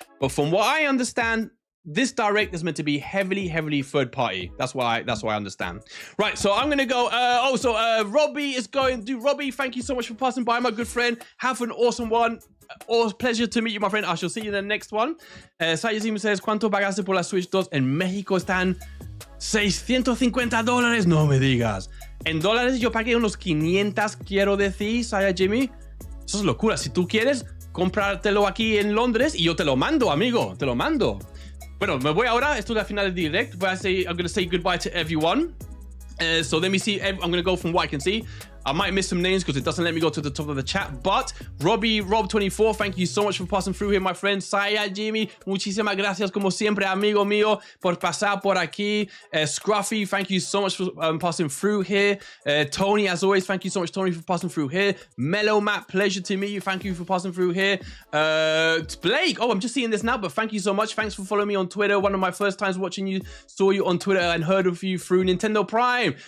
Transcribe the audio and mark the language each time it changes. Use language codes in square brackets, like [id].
[en] But from what I understand, this Direct is meant to be heavily third party. That's why I understand. Right, so I'm gonna go. Robbie is going. Robbie, thank you so much for passing by, my good friend. Have an awesome one. Pleasure to meet you, my friend. I shall see you in the next one. [es] Sayajim says, ¿cuánto pagaste por la Switch 2? En México están $650. No me digas. En dólares yo pagué unos 500, quiero decir, Sayajimi. Eso es locura. Si tú quieres comprártelo aquí en Londres y yo te lo mando, amigo. Te lo mando. Bueno, me voy ahora. Esto es la final del direct. [en] I'm going to say goodbye to everyone. So let me see. I'm going to go from what I can see. I might miss some names because it doesn't let me go to the top of the chat. But Rob24, thank you so much for passing through here, my friend. [es] Saya Jimmy, muchísimas gracias como siempre, amigo mío, por pasar por aquí. [en] Scruffy, thank you so much for passing through here. Tony, as always, thank you so much, Tony, for passing through here. Mellow Matt, pleasure to meet you. Thank you for passing through here. Blake, I'm just seeing this now, but thank you so much. Thanks for following me on Twitter. One of my first times watching you, saw you on Twitter and heard of you through Nintendo Prime.